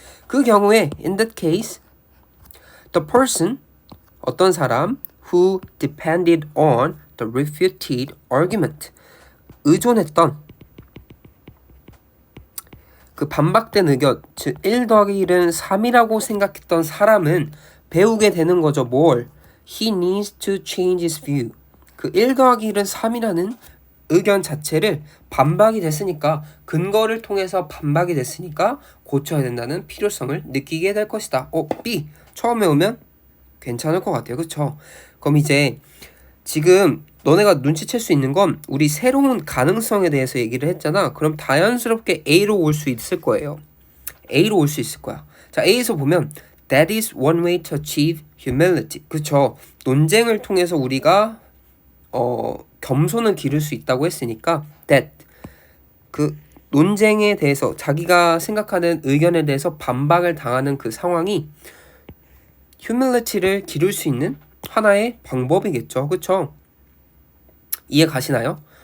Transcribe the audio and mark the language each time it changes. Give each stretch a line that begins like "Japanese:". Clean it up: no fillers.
Korean: 그 경우에
English: in that case the person,
Korean: 어떤 사람
English: who depended on the refuted argument,
Korean: 의존했던 그 반박된 의견, 즉 1 더하기 1은 3이라고 생각했던 사람은 배우게 되는 거죠. 뭘?
English: He needs to change his view.
Korean: 그 1 더하기 1은 3이라는 의견 자체를 반박이 됐으니까, 근거를 통해서 반박이 됐으니까 고쳐야 된다는 필요성을 느끼게 될 것이다. B. 처음에 오면 괜찮을 것 같아요. 그쵸? 그럼 이제 지금 너네가 눈치챌 수 있는 건 우리 새로운 가능성에 대해서 얘기를 했잖아. 그럼 자연스럽게 A로 올 수 있을 거예요. A로 올 수 있을 거야. 자, A에서 보면
English: That is one way to achieve humility.
Korean: 그쵸? 논쟁을 통해서 우리가 겸손을 기를 수 있다고 했으니까 that, 그 논쟁에 대해서 자기가 생각하는 의견에 대해서 반박을 당하는 그 상황이 humility를 기를 수 있는 하나의 방법이겠죠. 그쵸? 이해 가시나요?